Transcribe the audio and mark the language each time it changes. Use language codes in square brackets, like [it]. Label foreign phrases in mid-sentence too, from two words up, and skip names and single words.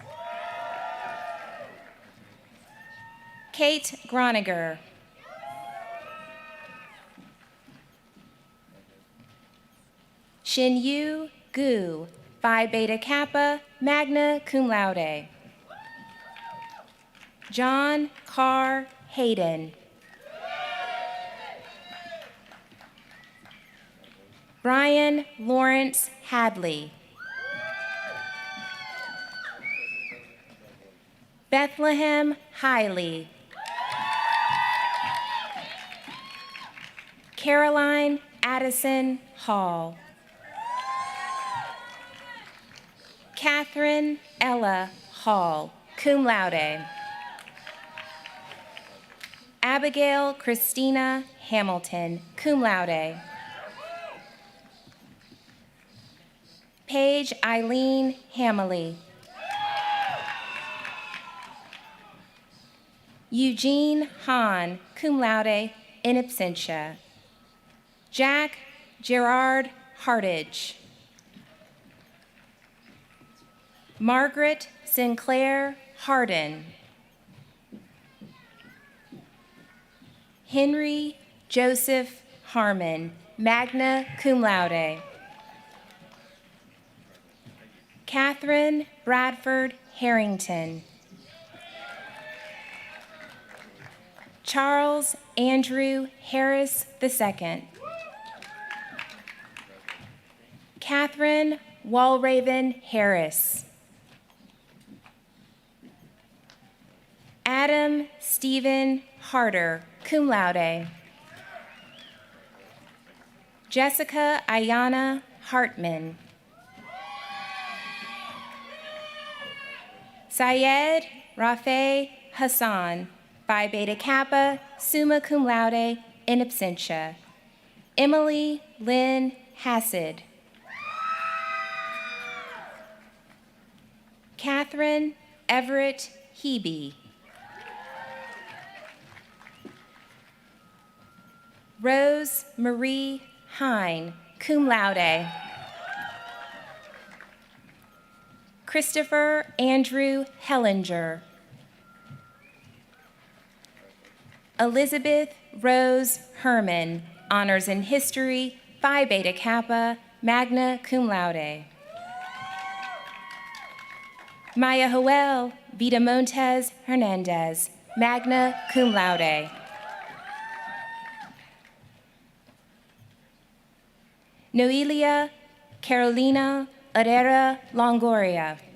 [en] Kate Groniger. Shinyu Gu, Phi Beta Kappa, [la] magna cum laude. [en] John Carr Hayden. Brian Lawrence Hadley. Bethlehem Hiley. Caroline Addison Hall. Catherine Ella Hall, [la] cum laude. [en] Abigail Christina Hamilton, [la] cum laude. [en] Paige Eileen Hamley. Eugene Hahn, [la] cum laude, in absentia. [en] Jack Gerard Hartage. Margaret Sinclair Hardin. Henry Joseph Harmon, [la] magna cum laude. [en] Catherine Bradford Harrington. Charles Andrew Harris II. Catherine Walraven Harris. Adam Stephen Harder, [la] cum laude. [en] Jessica Ayana Hartman. Syed Rafe Hassan, Phi Beta Kappa, [la] summa cum laude, in absentia. [en] Emily Lynn Hassad. Catherine Everett Hebe. Rose Marie Hine, [la] cum laude. [en] Christopher Andrew Hellinger. Elizabeth Rose Herman, honors in history, Phi Beta Kappa, [la] magna cum laude. [en] Maya Joel Vitamontes Hernandez, [la] magna cum laude. [en] Noelia Carolina Herrera Longoria.